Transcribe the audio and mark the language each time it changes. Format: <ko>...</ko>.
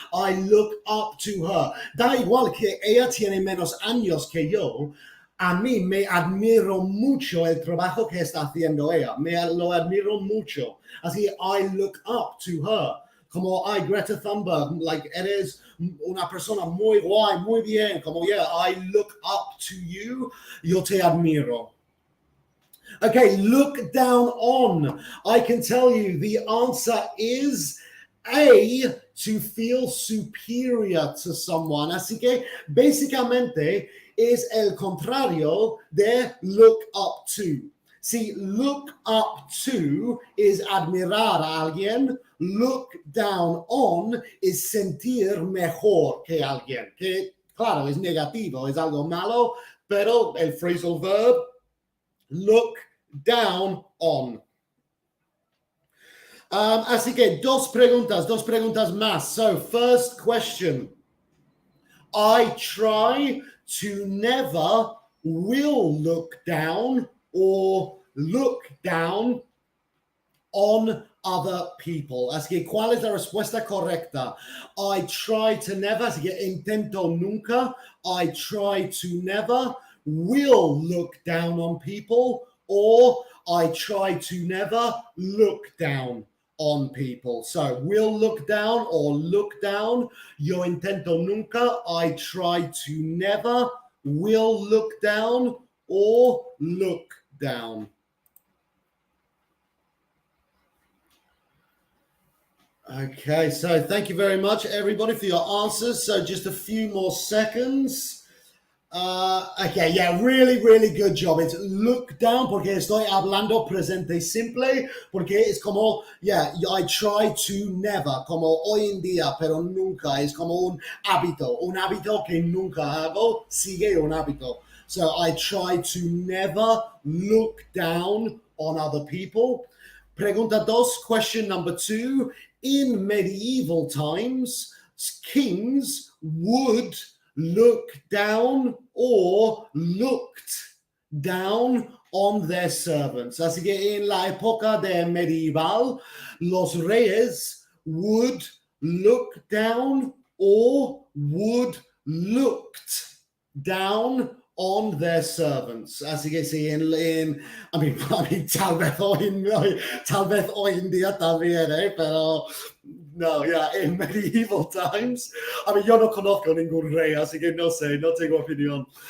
<en>I look up to her.</en> <es>Da igual que ella tiene menos años que yo, a mí me admiro mucho el trabajo que está haciendo ella. Lo admiro mucho. Así,</es> <en>I look up to her.</en> <es>Como, ay, Greta Thunberg, like, eres una persona muy guay, muy bien. Como, yeah, I look up to you. Yo te admiro.</es> <en>Okay, look down on. I can tell you the answer is A, to feel superior to someone.</en> <es>Así que, básicamente, es el contrario de look up to.</es> <en>See, look up to is</en> <es>admirar a alguien.</es> <en>Look down on is</en> <es>sentir mejor que alguien. Que, claro, es negativo, es algo malo, pero el phrasal verb, look down on. Así que dos preguntas más.</es> <en>So, first question. I try to never will look down or look down on other people.</en> <es>Así que, ¿cuál es la respuesta correcta?</es> <en>I try to never,</en> <es>así que intento nunca.</es> <en>I try to never will look down on people, or I try to never look down on people. So, will look down or look down.</en> <es>Yo intento nunca.</es> <en>I try to never will look down or look down. Okay, so thank you very much, everybody, for your answers. So just a few more seconds. Okay, yeah, really, really good job.</en> <es>It's look down porque estoy hablando presente simple, porque es como, yeah,</es> <en>I try to never,</en> <es>como hoy en día, pero nunca. Es como un hábito que nunca hago, sigue un hábito.</es> <en>So I try to never look down on other people.</en> <es>Pregunta dos,</es> <en>question number 2. In medieval times, kings would look down or looked down on their servants.</en> <es>Así que en la época de medieval, los reyes</es> <en>would look down or would looked down on their servants.</en> <es>Así que sí, I mean, tal vez hoy en día también, pero no, yeah,</es> <en>in medieval times.</en> <es>I mean, yo no conozco ningún rey, así que no sé, no tengo opinión.</es>